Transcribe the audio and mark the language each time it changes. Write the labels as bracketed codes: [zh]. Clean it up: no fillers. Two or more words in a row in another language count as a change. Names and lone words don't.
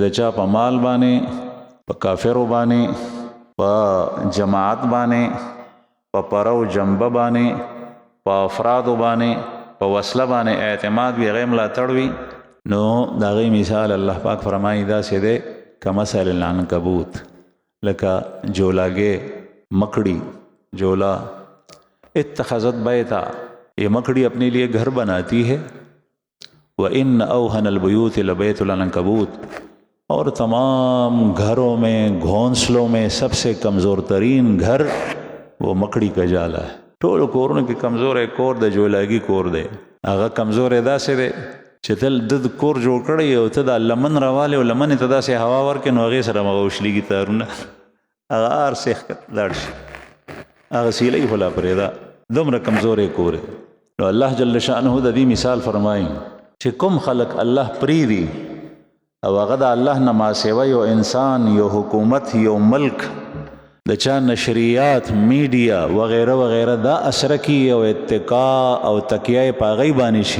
[ps] د چا په مال باندې په کافرو باندې په جماعت باندې په پرو جنبه باندې په افرادو باندې په وسله باندې اعتماد وي هغې ملاتړ وي نو د هغې مثال الله پاک فرمایي داسې دی [ar] کمثل العنکبوت [ps] لکه جولاګې مکڑی جولا [ar] اتخذت بیتا [ur] یہ مکڑی اپنے لیے گھر بناتی ہے [ar] وَإِنَّ أَوْهَنَ الْبُيُوتِ لَبَيْتُ الْعَنْكَبُوتِ [ur] اور تمام گھروں میں گھونسلوں میں سب سے کمزور ترین گھر وہ مکڑی کا جالا ہے [ps] ټول کورونو کې کمزور کور د جولاګي کور دی هغه کمزور داسې دی چې تل د کور جوړ کړی او ته د لمن راوالی او لمنې ته داسې هوا ورکې نو هغې سره مغوشلیږي تارونه هغه هر سیخ لاړ شي هغه سیلی خو لا پرېږده دومره کمزوری کور دی نو الله [ar] جل شأنه [ps] د دې مثال فرمایي چې کوم خلق الله پریدي او هغه د الله نه ما سیوه یو انسان، یو حکومت، یو ملک، د چا نشریات، میډیا وغیره وغیره دا اثر کی او اتکا او تکیه په هغې باندې شي.